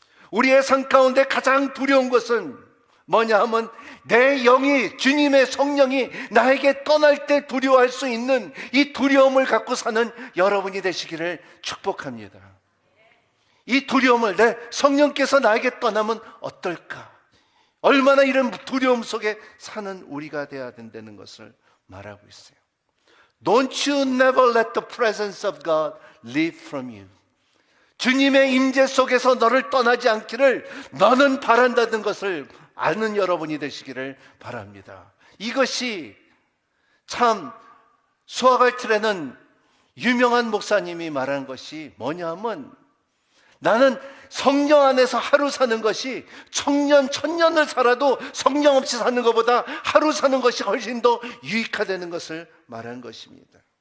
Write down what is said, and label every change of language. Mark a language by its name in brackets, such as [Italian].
[Korean] 우리의 삶 가운데 가장 두려운 것은 뭐냐 하면 내 영이, 주님의 성령이 나에게 떠날 때 두려워할 수 있는 이 두려움을 갖고 사는 여러분이 되시기를 축복합니다. 이 두려움을, 내 성령께서 나에게 떠나면 어떨까? 얼마나 이런 두려움 속에 사는 우리가 되어야 된다는 것을 말하고 있어요. [English] Don't you never let the presence of God leave from you. [Korean] 주님의 임재 속에서 너를 떠나지 않기를 너는 바란다는 것을 아는 여러분이 되시기를 바랍니다. 이것이 참 수아갈트라는 유명한 목사님이 말한 것이 뭐냐면, 나는 성령 안에서 하루 사는 것이 천년을 살아도 성령 없이 사는 것보다 하루 사는 것이 훨씬 더 유익하다는 것을 말한 것입니다.